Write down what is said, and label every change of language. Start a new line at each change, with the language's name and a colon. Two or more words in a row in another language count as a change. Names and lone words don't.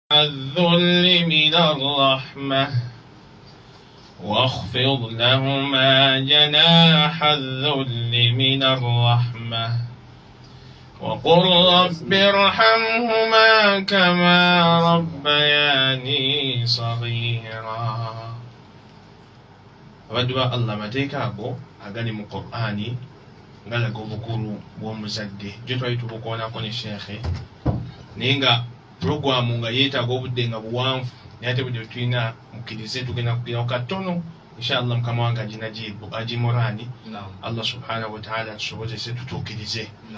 Arabic: الذل من الرحمة واخفض لهما جناح الذل من الرحمة وقل رب ارحمهما كما ربياني صغيرا.
Ganda: Abadduwa Allah mateeka ago agali mu Qur'ani ngalaga obukulu bw'omuzadde gye twali tubukoonako ne sheekhe naye nga puroguramu nga yeetaaga obudde nga buwanvu naye ate budde tulina mukkirize tugenda kugiraho katono inshallah mukama wange agina jibu agimurani
Arabic: الله سبحانه وتعالى
Ganda: tusobozese tutuukirize